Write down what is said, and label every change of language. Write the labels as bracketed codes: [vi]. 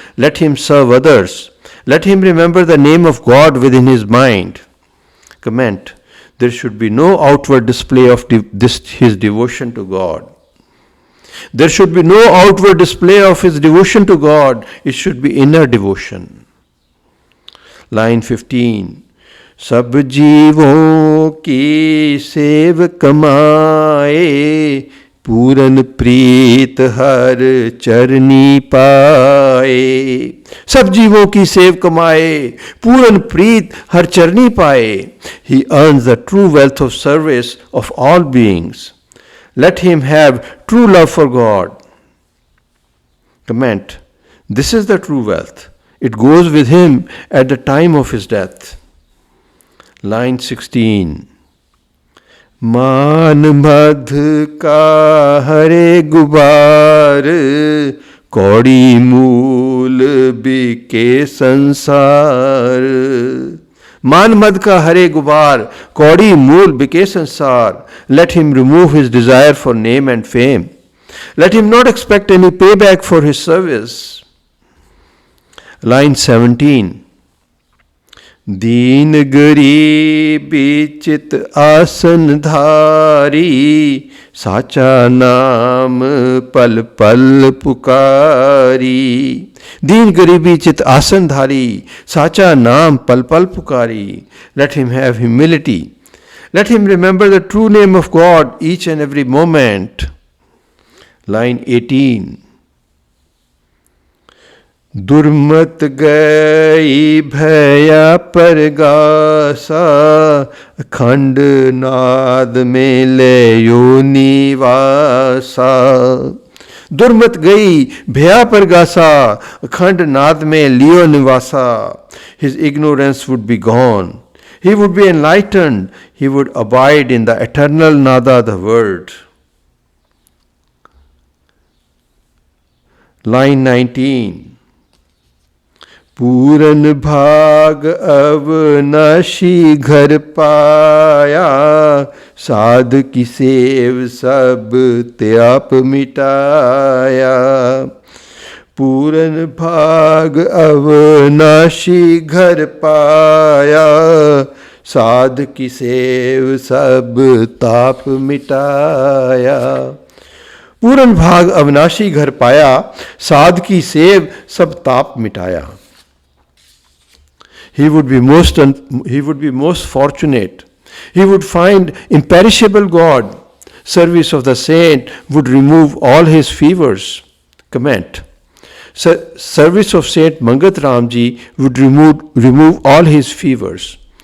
[en] Let him serve others. Let him remember the name of God within his mind. Comment. There should be no outward display of his devotion to God. There should be no outward display of his devotion to God. It should be inner devotion. Line 15. [hi] सब जीवों की save कमाए, पूरन प्रीत हर चरनी पाए. सब जीवों की save कमाए, पूरन प्रीत हर चरनी पाए. [en] He earns the true wealth of service of all beings. Let him have true love for God. Comment. This is the true wealth. It goes with him at the time of his death. Line 16. [hi] मान मध का हरे गुबार, कौड़ी मूल बिके संसार. मान मद का हरे गुबार, कौड़ी मूल बिके संसार. [en] Let him remove his desire for name and fame. Let him not expect any payback for his service. Line 17. [hi] दीन गरीबी चित आसन धारी, साचा नाम पल पल पुकारी. दीन गरीबी चित आसन धारी, साचा नाम pal pal pukari. [en] Let him have humility. Let him remember the true name of God each and every moment. Line 18. [hi] दुर्मत गई भया परगासा, अखंड नाद में ले यो निवासा. दुर्मत गई भया परगासा, अखंड नाद में लियो निवासा. [en] His ignorance would be gone. He would be enlightened. He would abide in the eternal nada, the word. Line 19. [hi] पूरन भाग अवनाशी घर पाया, साध की सेव सब त्याप मिटाया. पूरन भाग अवनाशी घर पाया, साध की सेव सब ताप मिटाया. पूरन भाग अविनाशी घर पाया, साध की सेव सब ताप मिटाया. [en] He would be most fortunate. He would find imperishable God. Service of the saint would remove all his fevers. Comment. Service of Saint Mangat Ram Ji would remove all his fevers.